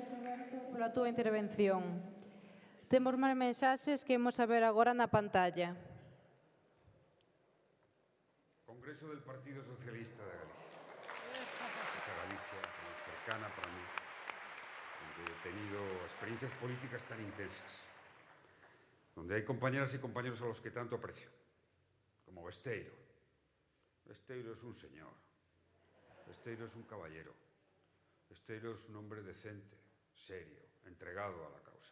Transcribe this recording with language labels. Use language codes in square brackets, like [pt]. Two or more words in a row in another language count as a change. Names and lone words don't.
[gl] Alberto, pola túa intervención. Temos máis mensaxes que imos a ver agora na pantalla. [es] Congreso del Partido Socialista de Galicia. Esa Galicia tan cercana para mí, donde he tenido experiencias políticas tan intensas, donde hay compañeras y compañeros a los que tanto aprecio, como Besteiro. Besteiro es un señor, Besteiro es un caballero, Besteiro es un hombre decente, serio, entregado a la causa.